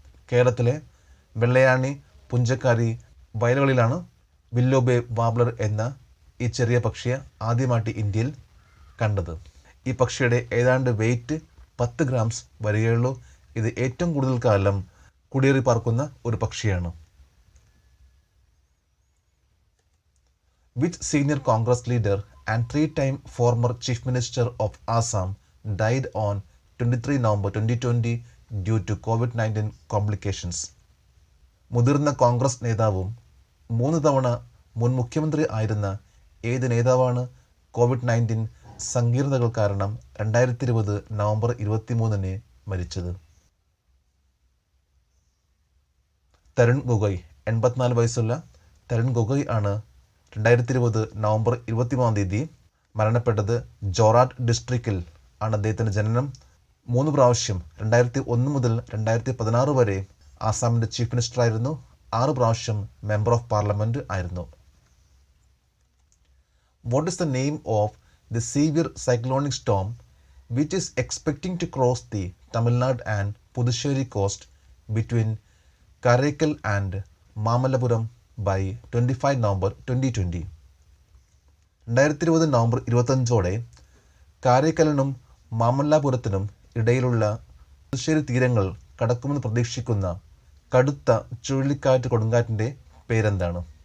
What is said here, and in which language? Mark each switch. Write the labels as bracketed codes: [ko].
[ml] കേരളത്തിലെ വെള്ളയാണി, പുഞ്ചക്കാരി വയലുകളിലാണ് വില്ലോബേ വാബ്ലർ എന്ന ഈ ചെറിയ പക്ഷിയെ ആദ്യമായിട്ട് ഇന്ത്യയിൽ കണ്ടത്. ഈ പക്ഷിയുടെ ഏതാണ്ട് വെയിറ്റ് 10 ഗ്രാംസ് വരികയുള്ളൂ. ഇത് ഏറ്റവും കൂടുതൽ കാലം കുടിയേറി പാർക്കുന്ന ഒരു പക്ഷിയാണ്. [en] Which senior Congress leader and 3-time former Chief Minister of Assam died on 23 November 2020 due to COVID-19 complications? [ml] മുതിർന്ന കോൺഗ്രസ് നേതാവും 3 തവണ മുൻ മുഖ്യമന്ത്രി ആയിരുന്ന ഏത് നേതാവാണ് COVID-19 സങ്കീർണതകൾ കാരണം 2020 നവംബർ 23 മരിച്ചത്? തരുൺ ഗൊഗോയ്. 84 വയസ്സുള്ള തരുൺ ഗൊഗോയ് ആണ് 2020 നവംബർ 23 മരണപ്പെട്ടത്. ജോറാട്ട് ഡിസ്ട്രിക്റ്റിൽ ആണ് അദ്ദേഹത്തിൻ്റെ ജനനം. 3 പ്രാവശ്യം 2001 മുതൽ 2016 വരെ ആസാമിൻ്റെ ചീഫ് മിനിസ്റ്റർ ആയിരുന്നു. 6 പ്രാവശ്യം മെമ്പർ ഓഫ് പാർലമെൻറ്റ് ആയിരുന്നു. [en] What is the name of the severe cyclonic storm which is expecting to cross the Tamil Nadu and Puducherry coast between Karaikal and Mamallapuram by 25 November 2020? [ml] 2020 November 25 കാരൈക്കലിനും മാമല്ലാപുരത്തിനും ഇടയിലുള്ള പുതുശ്ശേരി തീരങ്ങൾ കടക്കുമെന്ന് പ്രതീക്ഷിക്കുന്ന കടുത്ത ചുഴലിക്കാറ്റ് കൊടുങ്കാറ്റിൻ്റെ പേരെന്താണ്?